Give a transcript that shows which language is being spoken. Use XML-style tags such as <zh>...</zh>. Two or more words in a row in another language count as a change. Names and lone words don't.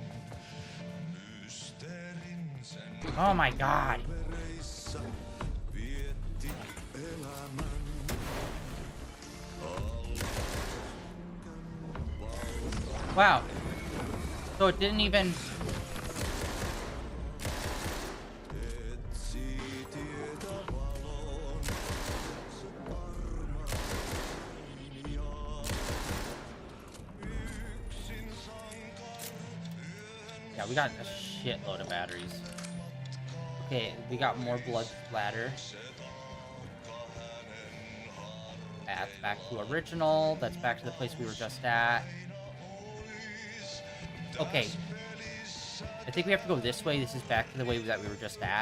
<fi>Mysteerin sen</fi> <en>Oh my god.</en> <fi>vereissä vietti elämän.</fi> <en>Wow. So it didn't even...</en> <fi>Etsii tietä valoon, se varma linjaa. Yksin sankar yön</fi> <en>Yeah, we got a shitload of batteries. Okay, we got more blood splatter. That's back to original. That's back to the place we were just at. Okay. I think we have to go this way. This is back to the way that we were just at.</en>